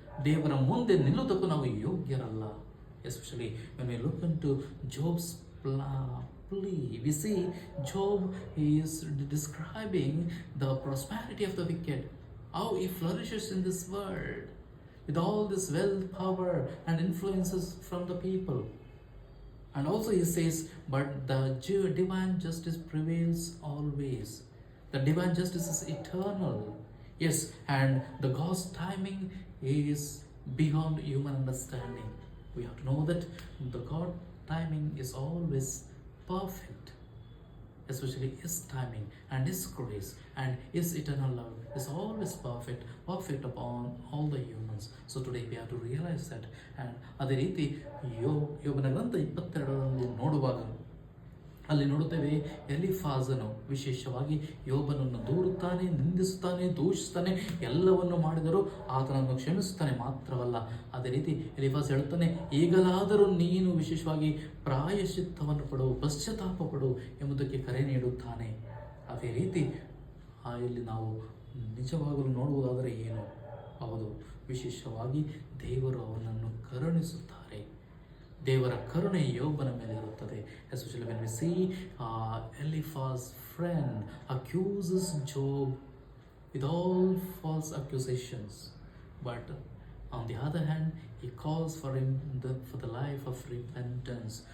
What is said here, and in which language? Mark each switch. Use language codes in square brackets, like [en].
[kn] ದೇವರ ಮುಂದೆ ನಿಲ್ಲುವುದಕ್ಕೂ ನಾವು ಯೋಗ್ಯರಲ್ಲ. [en] Especially when we look into Job's plea, we see Job is describing the prosperity of the wicked, how he flourishes in this world with all this wealth, power and influences from the people. And also he says, but the divine justice prevails always. The divine justice is eternal. Yes, and the God's timing is beyond human understanding. We have to know that the God timing is always perfect, especially His timing and His grace and His eternal love is always perfect upon all the humans. So today we have to realize that. [kn] And ಅದೇ ರೀತಿ ಯೋಬನ ಗ್ರಂಥ 22ರಲ್ಲಿ ನೋಡುವಾಗ ಅಲ್ಲಿ ನೋಡುತ್ತೇವೆ, ಎಲಿಫಾಜನು ವಿಶೇಷವಾಗಿ ಯೋಬನನ್ನು ದೂರುತ್ತಾನೆ, ನಿಂದಿಸುತ್ತಾನೆ, ದೂಷಿಸ್ತಾನೆ, ಎಲ್ಲವನ್ನು ಮಾಡಿದರೂ ಆತನನ್ನು ಕ್ಷಮಿಸುತ್ತಾನೆ. ಮಾತ್ರವಲ್ಲ, ಅದೇ ರೀತಿ ಎಲಿಫಾಜ್ ಹೇಳುತ್ತಾನೆ, ಈಗಲಾದರೂ ನೀನು ವಿಶೇಷವಾಗಿ ಪ್ರಾಯಶ್ಚಿತ್ತವನ್ನು ಪಡು, ಪಶ್ಚಾತ್ತಾಪ ಪಡು ಎಂಬುದಕ್ಕೆ ಕರೆ ನೀಡುತ್ತಾನೆ. ಅದೇ ರೀತಿ ಇಲ್ಲಿ ನಾವು ನಿಜವಾಗಲೂ ನೋಡುವುದಾದರೆ ಏನು? ಹೌದು, ವಿಶೇಷವಾಗಿ ದೇವರು ಅವನನ್ನು ಕರುಣಿಸುತ್ತಾರೆ. ದೇವರ ಕರುಣೆ ಯೋಬನ ಮೇಲೆ ಇರುತ್ತದೆ. [en] Especially when we see Eliphaz's friend accuses Job with all false accusations, but on the other hand he calls for him for the life of repentance.